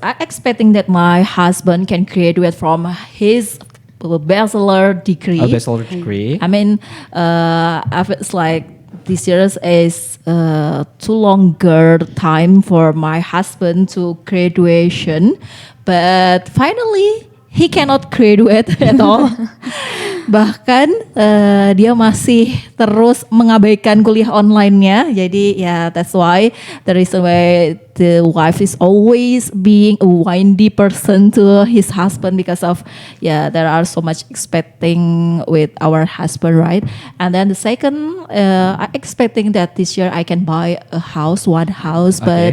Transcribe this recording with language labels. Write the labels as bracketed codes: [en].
[en] I'm expecting that my husband can graduate from his bachelor degree. A bachelor degree. I mean, it's like this year is too longer time for my husband to graduation, but finally he cannot graduate at all. [id] Bahkan dia masih terus mengabaikan kuliah online-nya. Jadi ya [en] that's why the reason why the wife is always being a windy person to his husband because of there are so much expecting with our husband, right? And then the second I expecting that this year I can buy a house, one house, but